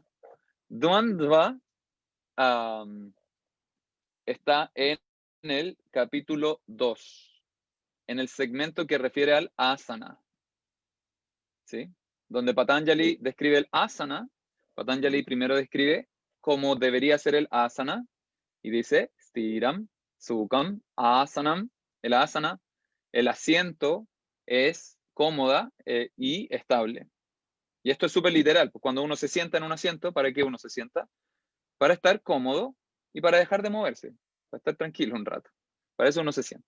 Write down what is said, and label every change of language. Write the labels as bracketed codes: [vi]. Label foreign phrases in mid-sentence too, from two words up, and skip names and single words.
[es] Dvandva está en el capítulo 2, en el segmento que refiere al asana. ¿Sí? Donde Patanjali describe el asana, Patanjali primero describe cómo debería ser el asana y dice [sa] stiram, sukham, asanam. [es] El asana, el asiento es cómoda y estable. Y esto es súper literal, pues cuando uno se sienta en un asiento, ¿para qué uno se sienta? Para estar cómodo y para dejar de moverse, para estar tranquilo un rato. Para eso uno se sienta.